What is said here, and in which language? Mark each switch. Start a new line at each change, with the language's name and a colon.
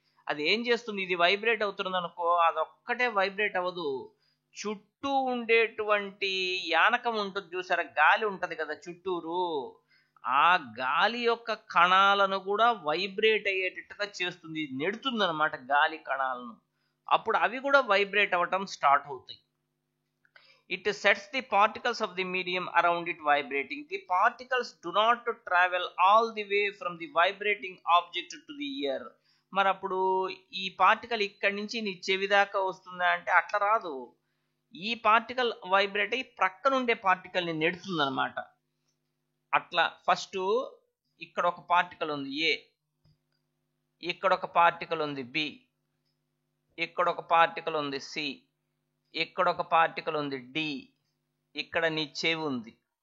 Telugu: అది ఏం చేస్తుంది, ఇది వైబ్రేట్ అవుతుంది అనుకో, అదొక్కటే వైబ్రేట్ అవ్వదు, చుట్టూ ఉండేటువంటి యానకం ఉంటుంది చూసారా, గాలి ఉంటది కదా చుట్టూరు, ఆ గాలి యొక్క కణాలను కూడా వైబ్రేట్ అయ్యేటట్టుగా చేస్తుంది, నెడుతుంది అనమాట గాలి కణాలను. అప్పుడు అవి కూడా వైబ్రేట్ అవ్వటం స్టార్ట్ అవుతాయి.
English: It sets the particles of the medium around it vibrating. The particles do not travel all the way from the vibrating object to the ear.
Telugu: మరి అప్పుడు ఈ పార్టికల్ ఇక్కడి నుంచి నీ చెవి దాకా వస్తుందా అంటే అట్లా రాదు. ఈ పార్టికల్ వైబ్రేట్ అయ్యి ప్రక్కనుండే పార్టికల్ని నెడుతుంది అనమాట. అట్లా ఫస్ట్ ఇక్కడ ఒక పార్టికల్ ఉంది ఏ, ఇక్కడ ఒక పార్టికల్ ఉంది బి, ఇక్కడ ఒక పార్టికల్ ఉంది సి, ఇక్కడ ఒక పార్టికల్ ఉంది డి, ఇక్కడ నీ చెవి ఉంది.